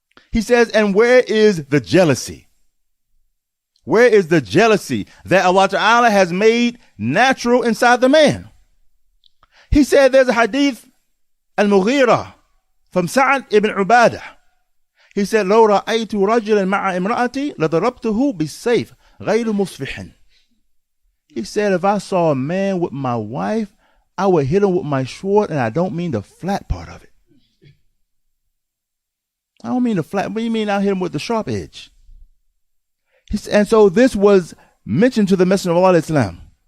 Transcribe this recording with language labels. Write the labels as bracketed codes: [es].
[en] He says, and where is the jealousy? Where is the jealousy that Allah Ta'ala has made natural inside the man? He said there's a hadith al-Hurraira from Sa'ad ibn Ubadah. He said, [ar] لو رأيت رجلا مع امرأتي لضربته بالسيف غير مصفح. [en] He said, if I saw a man with my wife, I would hit him with my sword, and I don't mean the flat part of it. I don't mean the flat, but you mean I hit him with the sharp edge. And so this was mentioned to the Messenger of Allah Islam.